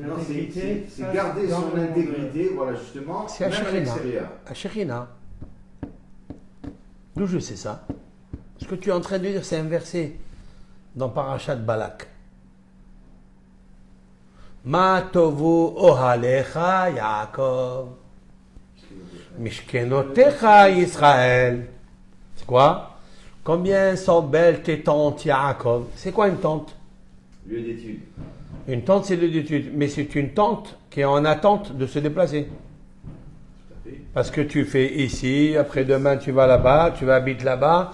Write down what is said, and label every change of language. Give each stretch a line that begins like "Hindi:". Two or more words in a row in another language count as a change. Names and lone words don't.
French: non, intégrité. c'est garder son intégrité, voilà justement, C'est à même à Shekhina. l'extérieur. À Shekhina. D'où je sais ça? Ce que tu es en train de dire, c'est un verset dans Parashat Balak.
Hebrew: מה טובו אהליך יעקב משכנותיך ישראל.
French: C'est quoi? Combien sont belles tes tentes, Yaakov? C'est quoi une tente? Lieu d'étude. Une tente, c'est lieu d'étude, mais c'est une tente qui est en attente de se déplacer. Tout à fait. Parce que tu fais ici, après-demain tu vas là-bas, tu vas habiter là-bas.